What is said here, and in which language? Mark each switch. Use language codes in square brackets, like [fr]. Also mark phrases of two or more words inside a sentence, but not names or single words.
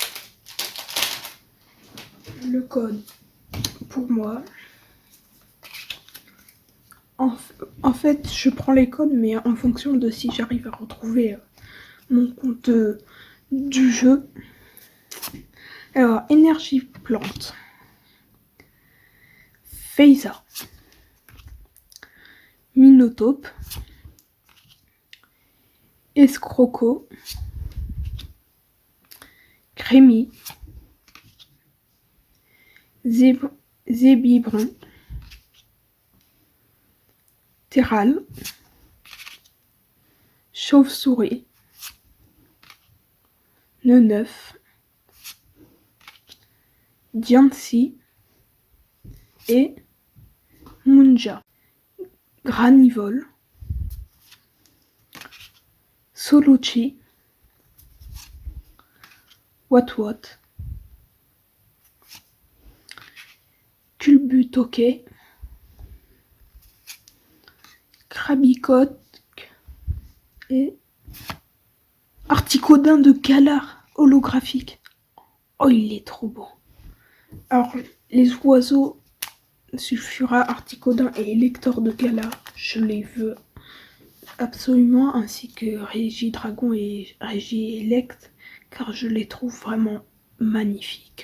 [fr] Le code pour moi. En fait, je prends les codes, mais en fonction de si j'arrive à retrouver mon compte du jeu. Alors, énergie plante. Feiza. Minotape. Escroco. Crémy. Zébibron. Terral. Chauve-souris. Neuf. Diancie et Munja. Granivol. Solucci. Watwat. Culbutoke. Krabicote et Articodin de Galar holographique. Oh, il est trop beau. Alors, les oiseaux Sulfura, Articodin et Elector de Galar, je les veux absolument, ainsi que Régidragon et Régilect, car je les trouve vraiment magnifiques.